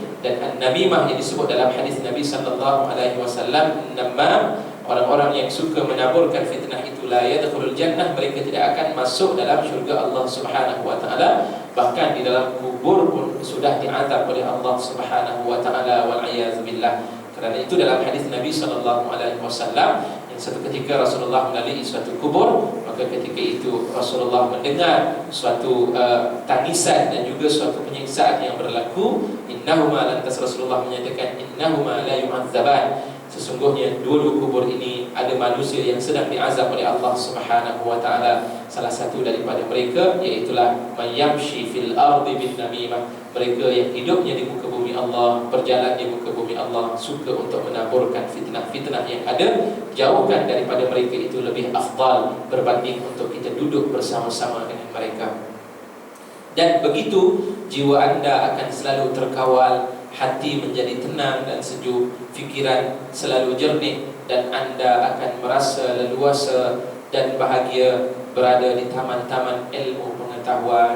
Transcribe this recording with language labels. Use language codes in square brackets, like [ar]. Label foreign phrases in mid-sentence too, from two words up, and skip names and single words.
[ms] Dan an-namimah yang disebut dalam hadis Nabi [ar] صلى الله عليه وسلم, [ms] namam, orang-orang yang suka menaburkan fitnah itu, [ar] لا يدخل الجنة, [ms] mereka tidak akan masuk dalam syurga [ar] الله سبحانه وتعالى, [ms] bahkan di dalam kubur pun sudah diazab oleh [ar] الله سبحانه وتعالى, والعياذ بالله. [ms] Kerana itu dalam hadis Nabi [ar] صلى الله عليه وسلم, [ms] yang satu ketika Rasulullah melalui suatu kubur, maka ketika itu Rasulullah mendengar suatu tangisan dan juga suatu penyiksaan yang berlaku. Innahuma, lantas Rasulullah menyatakan, [ar] إنهما ليعذبان, [ms] sesungguhnya dua-dua kubur ini ada manusia yang sedang diazab oleh [ar] الله سبحانه وتعالى. [ms] Salah satu daripada mereka iaitulah [ar] من يمشي في الأرض بالنميمة, [ms] mereka yang hidupnya di muka bumi Allah, berjalan di muka bumi Allah, suka untuk menaburkan fitnah-fitnah yang ada. Jauhkan daripada mereka itu lebih afdal berbanding untuk kita duduk bersama-sama dengan mereka. Dan begitu jiwa anda akan selalu terkawal, hati menjadi tenang dan sejuk, fikiran selalu jernih, dan anda akan merasa leluasa dan bahagia berada di taman-taman ilmu pengetahuan.